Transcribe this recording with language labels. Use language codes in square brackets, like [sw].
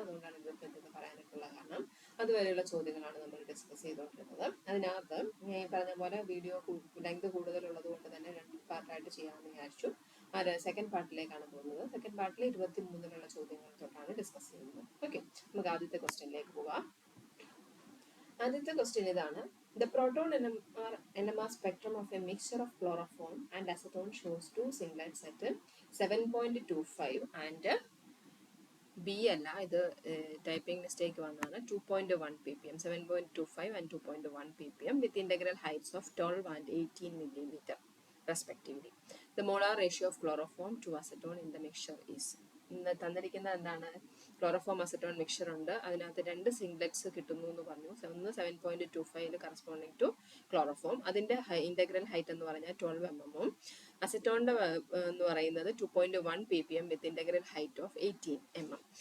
[ml] അതുകൊണ്ടാണ് 25 എന്ന് പറയാനായിട്ടുള്ള കാരണം. അതുവരെയുള്ള ചോദ്യങ്ങളാണ് നമ്മൾ ഡിസ്കസ് ചെയ്തുകൊണ്ടിരുന്നത്. അതിനകത്ത് ഞാൻ പറഞ്ഞ പോലെ വീഡിയോ ലെങ്ത് കൂടുതലുള്ളത് കൊണ്ട് തന്നെ 2 പാർട്ടായിട്ട് ചെയ്യാമെന്ന് വിചാരിച്ചു. സെക്കൻഡ് പാർട്ടിലേക്കാണ് പോകുന്നത്. സെക്കൻഡ് പാർട്ടിൽ 23-ലുള്ള ചോദ്യങ്ങൾ തൊട്ടാണ് ഡിസ്കസ് ചെയ്യുന്നത്. ഓക്കെ, നമുക്ക് ആദ്യത്തെ ക്വസ്റ്റ്യനിലേക്ക് പോവാം. ആദ്യത്തെ ക്വസ്റ്റ്യൻ ഇതാണ്: [en] The proton NMR spectrum of a mixture of chloroform and acetone shows two singlets at 7.25 and B [ml] അല്ല, ഇത് ടൈപ്പിംഗ് മിസ്റ്റേക്ക് വന്നാണ്. [en] 2.1 ppm, 7.25 and 2.1 ppm with integral heights of 12 and 18 millimeter respectively. The molar ratio of chloroform to acetone in the mixture is. [ml] ഇന്ന് തന്നിരിക്കുന്നത് എന്താണ്? Chloroform acetone mixer ഉണ്ട്, അതിനകത്ത് 2 സിംഗ്ലെറ്റ്സ് കിട്ടുന്നു എന്ന് പറഞ്ഞു. ഒന്ന് 7.25 [en] Corresponding to chloroform. [ml] അതിൻ്റെ ഇൻ്റഗ്രൽ ഹൈറ്റ് എന്ന് പറഞ്ഞാൽ 12 mm. അസറ്റോണിൻ്റെ എന്ന് പറയുന്നത് 2.1 ppm [en] With integral height of 18 mm.